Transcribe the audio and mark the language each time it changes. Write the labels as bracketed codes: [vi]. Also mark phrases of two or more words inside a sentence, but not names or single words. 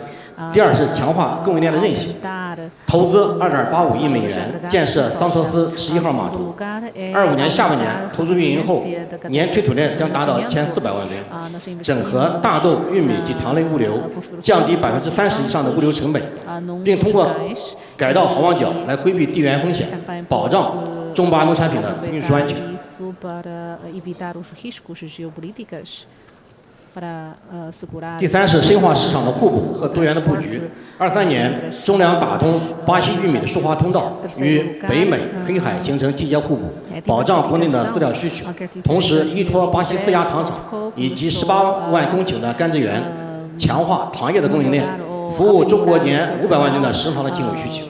[zh] 第二是强化供应链的韧性，投资2.85亿美元建设桑托斯11号码头，25年下半年投入运营后，年推土量将达到1400万吨，整合大豆、玉米及糖类物流，降低30%以上的物流成本，并通过改道好望角来规避地缘风险，保障中巴农产品的运输安全。 [pt] isso para evitar os riscos geopolíticos, para segurar. [zh] 第三是深化市场的互补和多元的布局。23年，中粮打通巴西玉米的输华通道，与北美、黑海形成季节互补，保障国内的饲料需求。同时，依托巴西4家糖厂以及18万公顷的甘蔗园，强化糖业的供应链，服务中国年500万吨的食糖的进口需求。